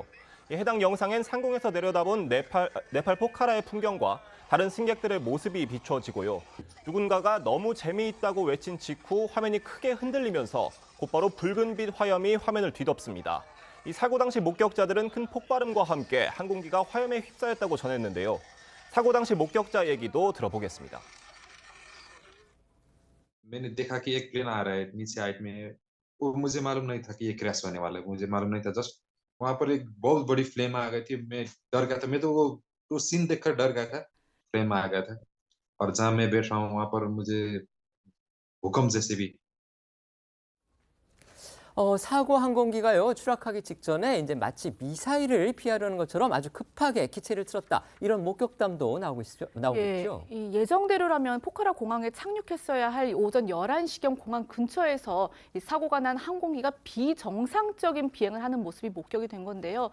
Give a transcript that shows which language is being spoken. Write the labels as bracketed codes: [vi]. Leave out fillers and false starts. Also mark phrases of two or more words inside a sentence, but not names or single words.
[ko] 해당 영상엔 상공에서 내려다본 네팔 포카라의 풍경과 다른 승객들의 모습이 비춰지고요. 누군가가 너무 재미있다고 외친 직후 화면이 크게 흔들리면서 곧바로 붉은빛 화염이 화면을 뒤덮습니다. 이 사고 당시 목격자들은 큰 폭발음과 함께 항공기가 화염에 휩싸였다고 전했는데요. 사고 당시 목격자 얘기도 들어보겠습니다. [hi] मैंने देखा कि एक प्लेन आ रहा है नीचे हाइट में वो मुझे मालूम नहीं था कि ये क्रैश होने वाला है मुझे मालूम नहीं था जस्ट वहां पर एक बहुत बड़ी फ्लेम आ गई थी मैं डर गया था मैं तो वो सीन देखकर डर गया था फ्लेम आ गया था और जहां मैं बैठ रहा हूँ वहां पर मुझे भूकंप जैसे भी [ko] 사고 항공기가요, 추락하기 직전에 이제 마치 미사일을 피하려는 것처럼 아주 급하게 기체를 틀었다. 이런 목격담도 나오고 있죠. 이 예정대로라면 포카라 공항에 착륙했어야 할 오전 11시경 공항 근처에서 이 사고가 난 항공기가 비정상적인 비행을 하는 모습이 목격이 된 건데요.